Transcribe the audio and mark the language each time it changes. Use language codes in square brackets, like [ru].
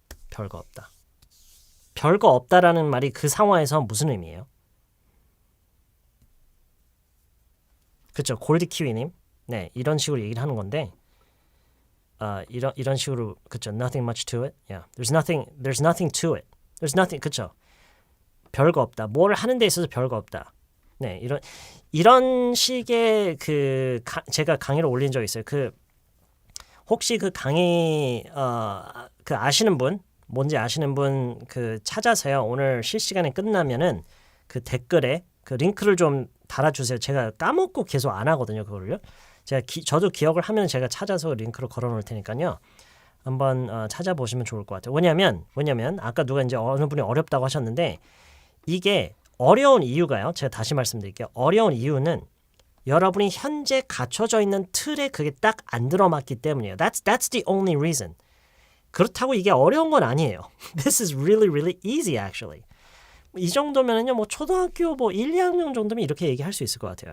[ko] 별거 없다. 별거 없다라는 말이 그 상황에서 무슨 의미예요? 그렇죠. 골드 키위님. 네, 이런 식으로 얘기를 하는 건데, 이런 식으로 그렇죠. [en] Nothing much to it. Yeah, there's nothing to it. There's nothing. [ko] 그렇죠. 별거 없다. 뭘 하는 데 있어서 별거 없다. 네, 이런 식의 제가 강의를 올린 적 있어요. 혹시 그 강의 아시는 분, 뭔지 아시는 분 찾아서요. 오늘 실시간에 끝나면은 그 댓글에 그 링크를 좀 달아주세요. 제가 까먹고 계속 안 하거든요. 그거를요. 저도 기억을 하면 제가 찾아서 링크를 걸어놓을 테니까요. 한번 찾아보시면 좋을 것 같아요. 왜냐면 아까 누가 이제 어느 분이 어렵다고 하셨는데 이게 어려운 이유가요. 제가 다시 말씀드릴게요. 어려운 이유는 여러분이 현재 갖춰져 있는 틀에 그게 딱 안 들어맞기 때문이에요. [en] That's the only reason. [ko] 그렇다고 이게 어려운 건 아니에요. [en] This is really, really easy actually. [ko] 이 정도면은요, 뭐 초등학교 1, 2학년 정도면 이렇게 얘기할 수 있을 것 같아요.